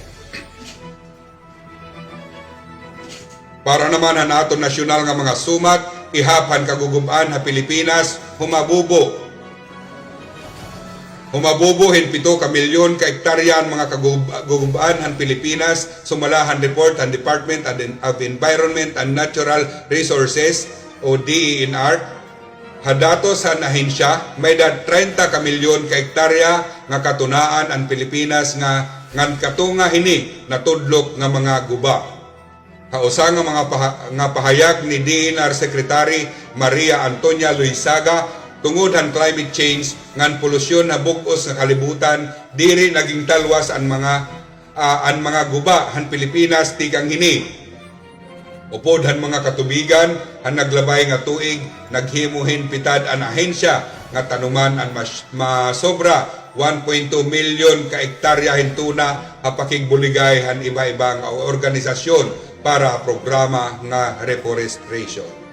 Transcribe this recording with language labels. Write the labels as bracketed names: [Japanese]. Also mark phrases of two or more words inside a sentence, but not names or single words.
[Waray] Para naman han aton nasyonal nga mga sumat, ihaphan kaguguban ha Pilipinas, humabubo hin 7 ka milyon ka hektarya ang mga kaguguban han Pilipinas, sumalahan report ang Department of Environment and Natural Resources o DENR. Hadatos sa ahensya, may 30 ka milyon ka hektarya nga katunaan ang Pilipinas nga ngan katunga hini natudlok nga mga guba. Kausa nga mga pahayag ni DENR Secretary Maria Antonia Luisaga, tungod ang [English] climate change [Waray] ngan polusyon na bugos nga kalibutan, diri naging talwas ang mga guba han Pilipinas tikang hini. Upod han mga katubigan han naglabay nga tuig, naghimuhin pitad ang ahensya nga tanuman ang masobra 1.2 milyon ka hektarya hintuna ha pakigbuligay han iba-ibang organisasyon para programa nga reforestation.